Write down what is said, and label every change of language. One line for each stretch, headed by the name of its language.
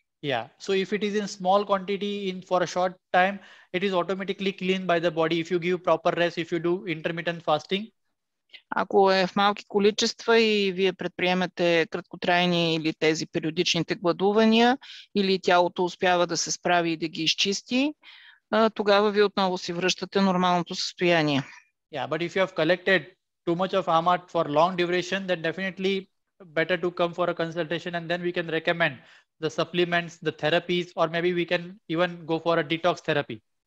English: Yeah, so if it is in small quantity for a short time, it is automatically cleaned by the body if you give proper rest, if you do intermittent fasting.
Bulgarian: Ако е в малки количества и вие предприемете краткотрайни или тези периодичните гладувания, или тялото успява да се справи и да ги изчисти, тогава вие отново си връщате нормалното състояние.
English: Yeah, but if you have collected too much of ama for long duration, then definitely better to come for a consultation and then we can recommend the supplements, the therapies, or maybe we can even go for a detox therapy.